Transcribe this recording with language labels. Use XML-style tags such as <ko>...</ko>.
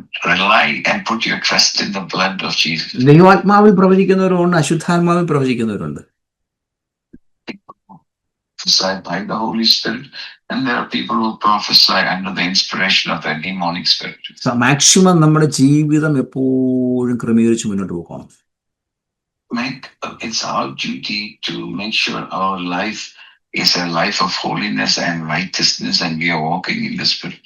<en>Rely and put your trust in the blood of Jesus.</en> <ml>ദൈവാത്മാവിൽ പ്രവചിക്കുന്നവരുണ്ട്, അശുദ്ധാത്മാവിൽ പ്രവചിക്കുന്നവരുണ്ട്.</ml> <en>By the Holy Spirit, and there are people who prophesy under the inspiration of the demonic spirit.</en> <ml>Maximum നമ്മുടെ ജീവിതം എപ്പോഴും ക്രമീകരിച്ച് മുന്നോട്ട് പോകണം.</ml> <en>It's our duty to make sure our life is a life of holiness and righteousness, and we are walking in the Spirit.</en>